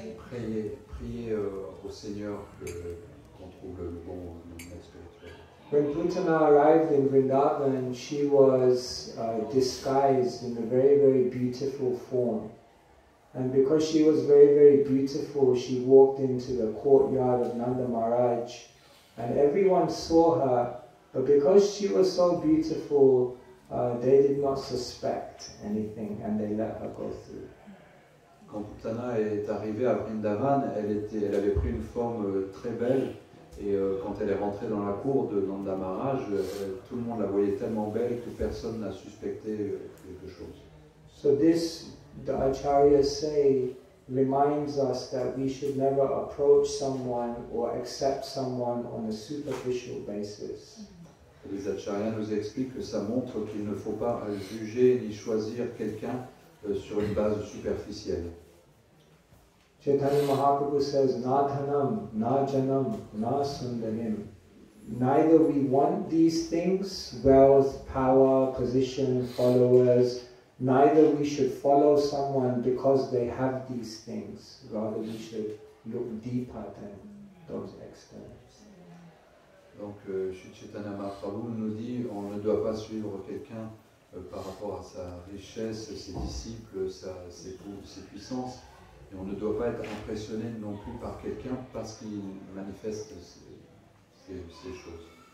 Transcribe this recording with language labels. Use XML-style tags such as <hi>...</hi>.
<fr>Priez au Seigneur qu'on trouve le bon maître spirituel.</fr> <en>When Putana arrived in Vrindavan, she was disguised in a very, very beautiful form. And because she was very, very beautiful, she walked into the courtyard of Nanda Maharaj. And everyone saw her, but because she was so beautiful, they did not suspect anything and they let her go through.</en> <fr>Quand Putana est arrivée à Vrindavan, elle avait pris une forme très belle. Et quand elle est rentrée dans la cour de Nanda Maharaj, tout le monde la voyait tellement belle que personne n'a suspecté quelque chose.</fr> <en>So this, the acharyas say, reminds us that we should never approach someone or accept someone on a superficial basis.</en> <fr>Les acharyas nous expliquent que ça montre qu'il ne faut pas juger ni choisir quelqu'un sur une base superficielle.</fr> <en>Chaitanya Mahaprabhu says,</en> <sa>na dhanam, na janam, na sundarim.</sa> <en>Neither we want these things, wealth, power, position, followers, neither we should follow someone because they have these things. Rather we should look deeper than those externals.</en> <fr>Donc Shri Chaitanya Mahaprabhu nous dit on ne doit pas suivre quelqu'un par rapport à sa richesse, ses disciples, ses puissances. Et on ne doit pas être impressionné non plus par quelqu'un parce qu'il manifeste ces choses.</fr>